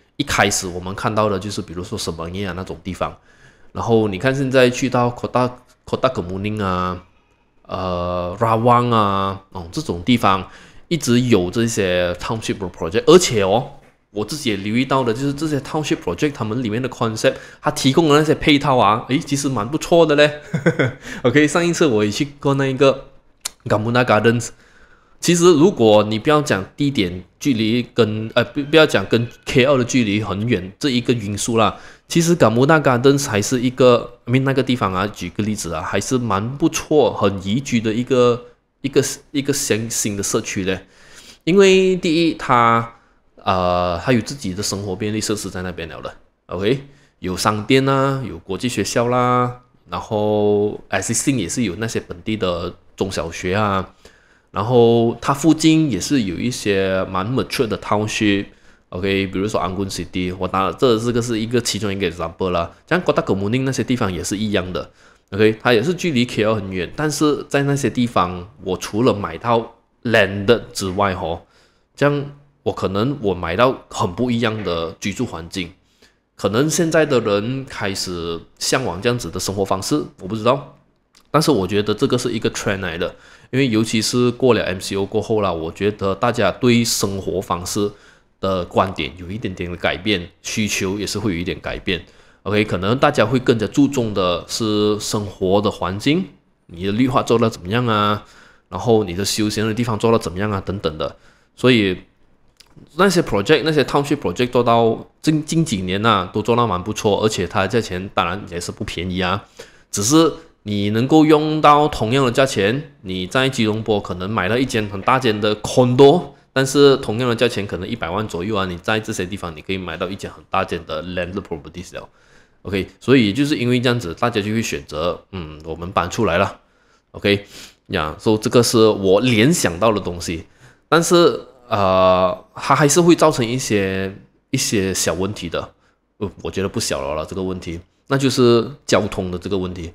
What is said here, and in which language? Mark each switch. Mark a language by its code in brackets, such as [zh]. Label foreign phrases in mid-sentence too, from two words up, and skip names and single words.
[zh] 一開始我們看到的就是比如說什麼耶那種地方，然後你看現在去到 Kota Kemuning Rawang 這種地方一直有這些 [en] township project， [zh] 而且我自己也留意到的就是這些 [en] township project [zh] 他們裡面的 concept， 它提供的那些配套其實蠻不錯的嘞。OK， 上一次我也去過那一個 Gamuna Gardens。其實，如果你不要講地點距離不要講跟 KL 的距離很遠這一個因素啦，其實 Gamuna Gardens 還是一個那個地方舉個例子還是蠻不錯、很宜居的一個新的社區嘞。因為第一，它有自己的生活便利設施在那邊了的 ，OK，有商店有國際學校啦，然後 existing 也是有那些本地的中小學然後它附近也是有一些蠻 mature 的 township，OK， 比如說 Anggun City，我當然這個是其中一個 example 啦。像 Kota Kemuning 那些地方也是一樣的 ，OK， 它也是距離 KL 很遠，但是在那些地方，我除了買到 land 之外這樣我買到很不一樣的居住環境。可能現在的人開始向往這樣子的生活方式，我不知道。但是我覺得這個是一個 trend 來的，因為尤其是過了 MCO 過後啦，我覺得大家對生活方式的觀點有一點點的改變，需求也是會有一點改變。OK，可能大家會更加注重的是生活的環境，你的綠化做得怎麼樣然後你的休閒的地方做得怎麼樣等等的。所以那些 [en] township project [zh] 做到近幾年都做到蠻不錯，而且它的價錢當然也是不便宜只是你能夠用到同樣的價錢，你在吉隆坡可能買了一間很大間的 condo， 但是同樣的價錢可能100萬左右你在這些地方你可以買到一間很大間的 [en] landed properties [zh] 了。OK， 所以就是因為這樣子，大家就會選擇我們搬出來了。OK， 所以這個是我聯想到的東西。但是它還是會造成一些小問題的，我覺得不小了這個問題，那就是交通的這個問題。